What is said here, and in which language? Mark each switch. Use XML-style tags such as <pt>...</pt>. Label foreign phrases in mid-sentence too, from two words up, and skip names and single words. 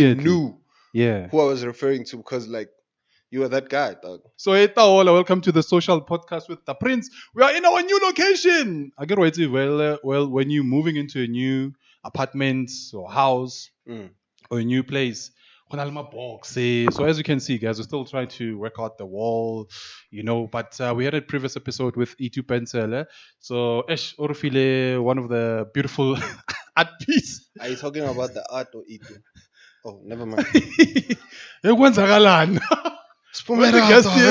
<en>Immediately. knew Yeah. who I was referring to because like you were that guy, dog. So, Etaola, welcome to the social podcast with the Prince. We are in our new location. I get ready. Well, when you're moving into a new apartment or house Mm. or a new place,</en> <tn>go na le box.</tn> <en>So as you can see, guys, we're still trying to work out the wall, But we had a previous episode with E2 Pencil. So Esh Orfile, one of the beautiful art piece. Are you talking about the art or Itu? Oh, never mind. Ekwenzakalani? Where's the guest here?</en>